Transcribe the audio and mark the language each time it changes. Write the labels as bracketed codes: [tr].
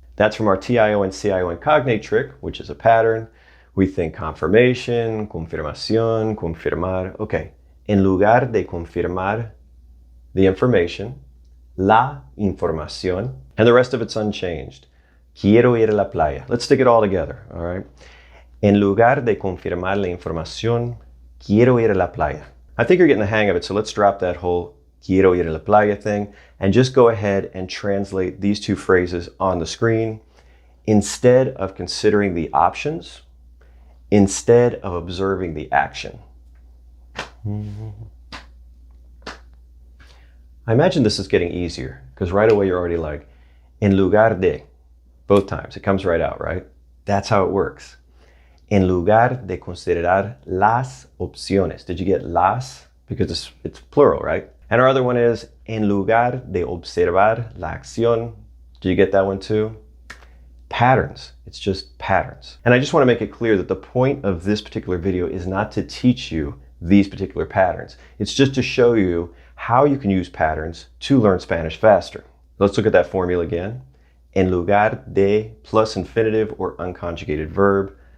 [en] That's from our tion-cion cognate trick, which is a pattern. We think confirmation, confirmación, confirmar. Okay, [es] en lugar de confirmar [en] the information, [es] la información, [en] and the rest of it's unchanged. [es] Quiero ir a la playa. [en] Let's stick it all together, all right? [es] En lugar de confirmar la información, quiero ir a la playa. [en] I think you're getting the hang of it, so let's drop that whole [es] quiero ir a la playa [en] thing and just go ahead and translate these two phrases on the screen. Instead of considering the options, instead of observing the action. I imagine this is getting easier because right away you're already like, [es] en lugar de, [en] both times. It comes right out, right? That's how it works. [es] En lugar de considerar las opciones. [en] Did you get las? Because it's plural, right? And our other one is, [es] en lugar de observar la acción. [en] Do you get that one too? Patterns. It's just patterns. And I just want to make it clear that the point of this particular video is not to teach you these particular patterns. It's just to show you how you can use patterns to learn Spanish faster. Let's look at that formula again. [es] En lugar de [en] plus infinitive or unconjugated verb.